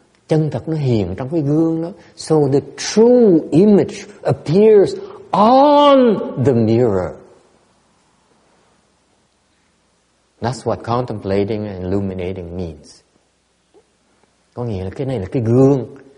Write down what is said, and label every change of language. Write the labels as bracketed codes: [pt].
[vi] Chân thật nó hiện trong cái gương đó. [en] So the true image appears on the mirror. That's what contemplating and illuminating means. [vi] Có nghĩa là cái này là cái gương.